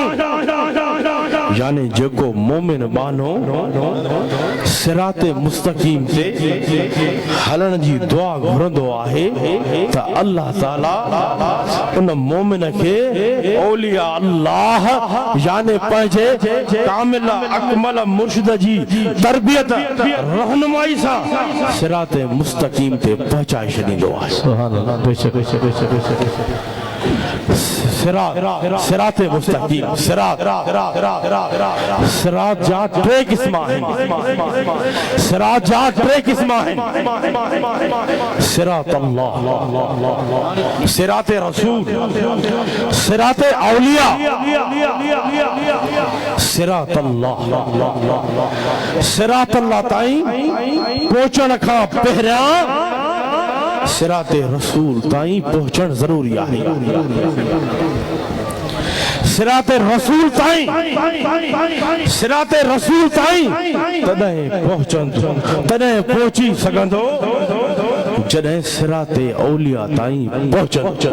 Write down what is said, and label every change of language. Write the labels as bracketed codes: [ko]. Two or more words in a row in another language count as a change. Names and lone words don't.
[sd] यानी जेको मोमिन बानो सिरात मुस्तकीम ते हलण जी दुआ घुरंदो आहे त अल्लाह ताला उन मोमिन खे औलिया अल्लाह यानी पंहिंजे कामिल अकमल मुर्शिद जी तरबियत रहनुमाई सां सिरात मुस्तकीम ते पहुचाए छॾींदो आहे। [ar] سبحان الله. [sd] बेशक बेशक बेशक बेशक सिरात मुस्तकीम सिरात जा टे क़िस्म आहिनि। सिरात जा टे क़िस्म आहिनि। सिरात अल्लाह, सिरात रसूल, सिरात औलिया। सिरात अल्लाह, सिरात अल्लाह ताईं पहुचण खां पहिरियां सिरात रसूल ताईं पहुचण ज़रूरी आहे। सिरात रसूल ताईं तॾहिं पहुचंदो, तॾहिं पहुची सघंदो जॾहिं सिरात औलिया ताईं पहुचंदो।